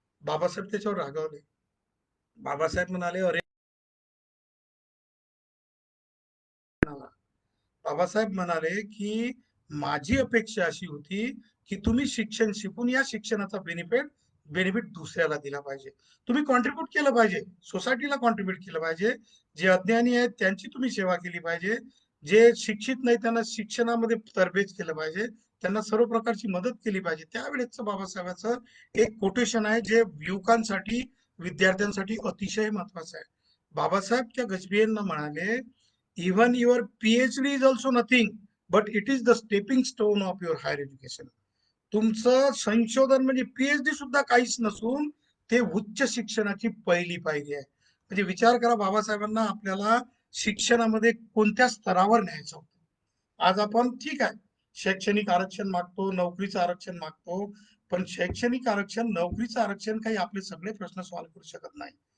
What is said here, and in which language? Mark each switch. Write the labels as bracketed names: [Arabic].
[Marathi] बाबासाहेब त्याच्यावर रागावले. बाबासाहेब म्हणाले, अरे बाबासाहेब म्हणाले की माझी अपेक्षा अशी होती की तुम्ही शिक्षण शिकून या शिक्षणाचा बेनिफिट दुसऱ्याला दिला पाहिजे, तुम्ही कॉन्ट्रीब्युट केलं पाहिजे, सोसायटीला कॉन्ट्रीब्युट केलं पाहिजे. जे अज्ञानी आहेत त्यांची तुम्ही सेवा केली पाहिजे, जे शिक्षित नाही त्यांना शिक्षणामध्ये तरबेज केलं पाहिजे, त्यांना सर्व प्रकारची मदत केली पाहिजे. त्यावेळेस बाबासाहेबांचं एक कोटेशन आहे जे युवकांसाठी विद्यार्थ्यांसाठी अतिशय महत्वाचं आहे. बाबासाहेब त्या गजभियेंना म्हणाले, [English] even your PhD is also nothing, but it is the stepping stone of your higher education. [Marathi] तुमचं संशोधन म्हणजे पीएचडी सुद्धा काहीच नसून ते उच्च शिक्षणाची पहिली पायरी आहे. म्हणजे विचार करा बाबासाहेबांना आपल्याला शिक्षणामध्ये कोणत्या स्तरावर न्यायचं होतं. आज आपण ठीक आहे शैक्षणिक आरक्षण मागतो, नोकरीचं आरक्षण मागतो, पण शैक्षणिक आरक्षण नोकरीचं आरक्षण काही आपले सगळे प्रश्न सॉल्व्ह करू शकत नाही.